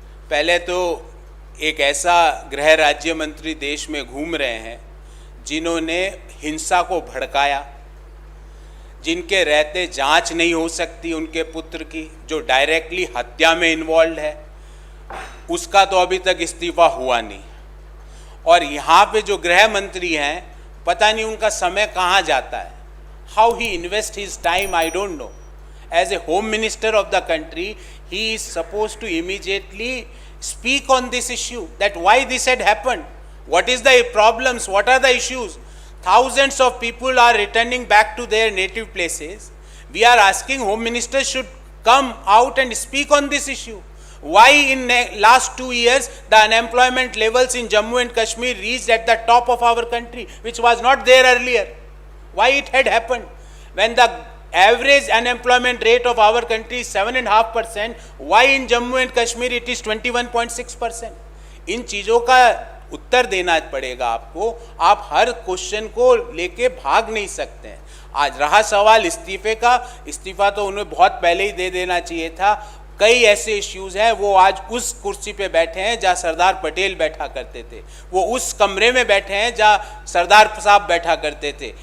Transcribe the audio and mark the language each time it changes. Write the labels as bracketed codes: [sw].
[hi] पहले तो एक ऐसा गृह राज्य मंत्री देश में घूम रहे हैं जिन्होंने हिंसा को भड़काया, जिनके रहते जांच नहीं हो सकती उनके पुत्र की, जो डायरेक्टली हत्या में इन्वॉल्व है, उसका तो अभी तक इस्तीफा हुआ नहीं। और यहाँ पे जो गृह मंत्री हैं, पता नहीं उनका समय कहाँ जाता है। [en] How he invest his time, I don't know. As a home minister of the country, he is supposed to immediately speak on this issue, that why this had happened, what is the problems, what are the issues. thousands of people are returning back to their native places. We are asking Home Minister should come out and speak on this issue. Why in last 2 years the unemployment levels in Jammu and Kashmir reached at the top of our country, which was not there earlier? Why it had happened? When the average unemployment rate of our country is 7.5%, why in Jammu and Kashmir it is 21.6%? [hi] इन चीज़ों का उत्तर देना पड़ेगा आपको. आप हर question को लेके भाग नहीं सकते हैं. आज रहा सवाल इस्तीफे का, इस्तीफा तो उन्हें बहुत पहले ही दे देना चाहिए था. कई ऐसे इश्यूज हैं, वो आज उस कुर्सी पे बैठे हैं जहां सरदार पटेल बैठा करते थे, वो उस कमरे में बैठे हैं जहां सरदार साहब बैठा करते थे.